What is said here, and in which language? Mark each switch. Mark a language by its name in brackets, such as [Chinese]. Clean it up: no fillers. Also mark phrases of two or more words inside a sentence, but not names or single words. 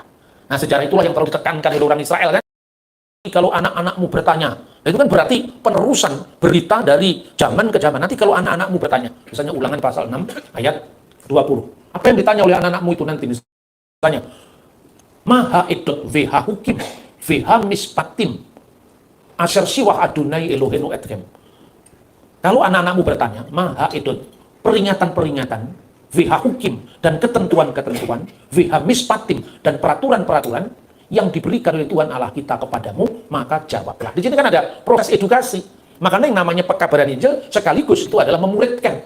[Indonesian] Nah, sejarah itulah yang terlalu ditekankan oleh orang Israel kan. Kalau anak-anakmu bertanya, itu kan berarti penerusan berita dari zaman ke zaman. Nanti kalau anak-anakmu bertanya, misalnya Ulangan pasal 6 ayat 20. Apa yang ditanya oleh anak-anakmu itu nanti? [Hebrew] Misalnya, מה העדת והחקים והמשפטים אשר צוה אדני אלהינו אתכם. [Indonesian] Kalau anak-anakmu bertanya, [Hebrew] מה העדת, [Indonesian] peringatan-peringatan, [Hebrew] והחקים, [Indonesian] dan ketentuan-ketentuan, [Hebrew] והמשפטים, [Indonesian] dan peraturan-peraturan, yang diberikan oleh Tuhan Allah kita kepadamu, maka jawablah. Di sini kan ada proses edukasi. Makanya yang namanya pekabaran Injil sekaligus itu adalah memuridkan.